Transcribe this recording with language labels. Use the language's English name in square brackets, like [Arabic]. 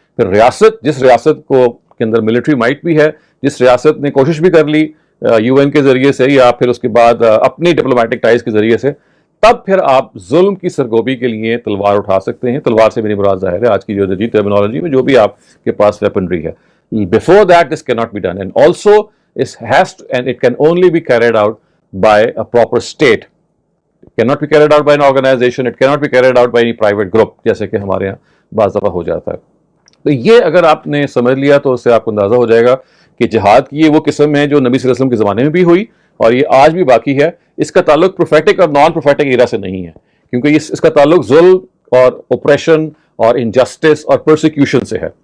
[Urdu] پھر ریاست، جس ریاست کو کے اندر ملٹری مائٹ بھی ہے، جس ریاست نے کوشش بھی کر لی یو این کے ذریعے سے یا پھر اس کے بعد اپنی ڈپلومیٹک ٹائز کے ذریعے سے، تب پھر آپ ظلم کی سرگوبی کے لیے تلوار اٹھا سکتے ہیں. تلوار سے میری مراد ظاہر ہے آج کی جو جدید ٹرمینالوجی میں جو بھی آپ کے پاس ویپنری ہے. [English] Before that this cannot be done, and also it can only be carried out by a proper state. It cannot be carried out by an organization, it cannot be carried out by any private group, [Urdu] جیسے کہ ہمارے یہاں بعض دفعہ ہو جاتا ہے. تو یہ اگر آپ نے سمجھ لیا تو اس سے آپ کو اندازہ ہو جائے گا کہ جہاد کی یہ وہ قسم ہے جو نبی صلی اللہ علیہ وسلم کے زمانے میں بھی ہوئی اور یہ آج بھی باقی ہے. اس کا تعلق پروفیٹک اور نان پروفیٹک ایرا سے نہیں ہے، کیونکہ اس کا تعلق ظلم اور اوپریشن اور انجسٹس اور پرسیکیوشن سے ہے.